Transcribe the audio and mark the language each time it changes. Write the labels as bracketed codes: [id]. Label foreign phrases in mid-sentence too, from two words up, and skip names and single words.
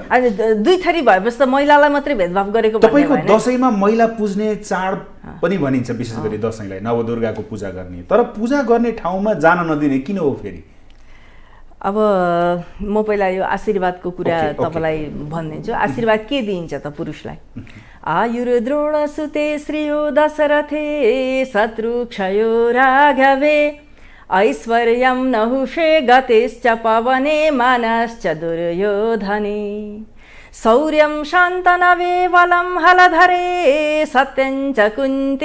[ne] अनि दुई थरी भएपछि त महिलालाई मात्रै भेदभाव गरेको तपाईँको दसैँमा महिला पुज्ने चाड पनि भनिन्छ, विशेष गरी दसैँलाई नवदुर्गाको पूजा गर्ने, तर पूजा गर्ने ठाउँमा जान नदिने किन हो फेरि? अब म पहिला यो आशीर्वादको कुरा तपाईँलाई भनिदिन्छु। आशीर्वाद के दिइन्छ त पुरुषलाई? [sa] आयुर्द्रोण सुते श्रियो दशरथे शत्रु क्षयो राघवे ऐश्वर्यं नहुषे गतिश्च पवने मानश्च दुर्योधने शौर्यं शान्तनवे बलं हलधरे सत्यं च कुन्ती